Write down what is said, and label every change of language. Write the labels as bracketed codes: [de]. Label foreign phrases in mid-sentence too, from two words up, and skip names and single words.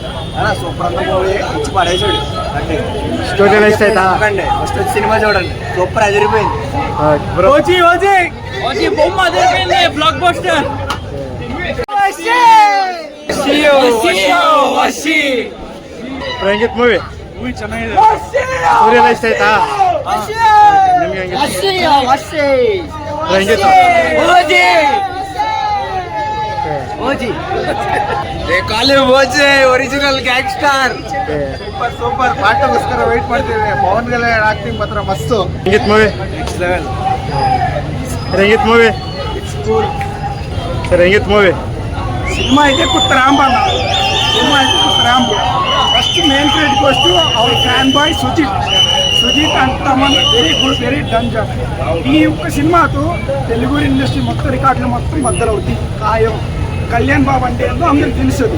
[te] సూపర్ అంతా మూవీ ఇచ్చి పడేసాడు. స్టోరీ ఇಷ್ಟ అవుతా ఫస్ట్ వచ్చి సినిమా చూడండి, సూపర్ అదిరిపోయింది. బొమ్మ అదిరిపోయింది, [en] blockbuster. [kn] ರಂಜಿತ್ ಮೂವಿ ಚೆನ್ನಾಗಿದೆ. ಸ್ಟೋರಿ ಎಲ್ಲ ಇಷ್ಟ ಆಯ್ತಾ ನಿಮ್ಗೆ? ರಂಜಿತ್ [en] original gangster. super super [kn] ಪಾಠಗೋಸ್ಕರ ವೆಯ್ಟ್ ಮಾಡ್ತೀವಿ. ಪವನ್ ಕಲ್ಯಾಣ್ ಆಕ್ಟಿಂಗ್ ಮಾತ್ರ ಮಸ್ತು. ರಂಜಿತ್ ಮೂವಿ [en] next level. [kn] ರಂಜಿತ್ ಮೂವಿ ರಂಜಿತ್ ಮೂವಿ [te] సినిమా అయితే కొత్త రాంబా, సినిమా అయితే కొత్త రాంబు. [en] first main credit వస్తూ our fan boy Sujith and Thaman very good, very done job. [te] ఈ ఒక్క సినిమాతో తెలుగు ఇండస్ట్రీ మొత్తం రికార్డులు మొత్తం బద్దలవుతాయి ఖాయం. కళ్యాణ్ బాబు అంటే ఏందో అందరికి తెలుస్తుంది.